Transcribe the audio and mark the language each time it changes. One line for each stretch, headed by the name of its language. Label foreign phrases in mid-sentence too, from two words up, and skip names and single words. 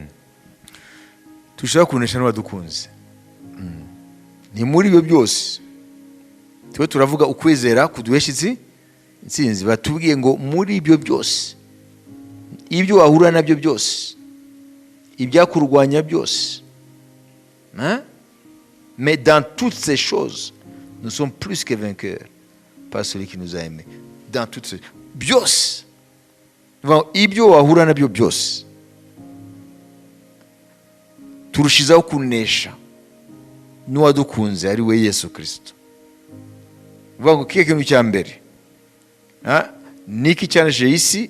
Kinyarwanda: Tushaka kunesha n'uwadukunze. Ni muri ibyo byose tuba turavuga ukwizera kuduhesha intsinzi. Batubwiye ngo muri ibyo byose, ibyo wahura nabyo byose, ibyakurwanya byose,
French: mais dans toutes ces choses nous sommes plus que vainqueurs par celui qui nous a aimés. Dans toutes ces
Kinyarwanda: byose, ibyo wahura nabyo byose turushizaho kunesha n'uwadukunze ari we Yesu Kristo. Uvuga ngo kiye kintu cya mbere niki cyanesheje isi?